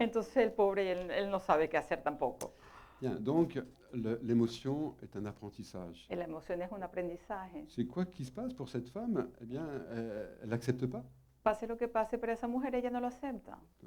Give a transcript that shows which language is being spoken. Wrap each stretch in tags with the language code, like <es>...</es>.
<es>Entonces el pobre, él no sabe qué hacer tampoco.</es> <fr>Bien, donc l'émotion est un apprentissage.</fr> <es>La emoción es un aprendizaje.</es> <fr>C'est quoi qui se passe pour cette femme? Eh bien, elle n'accepte pas.</fr> <es>Pase lo que pase, pero esa mujer ella no lo acepta.</es>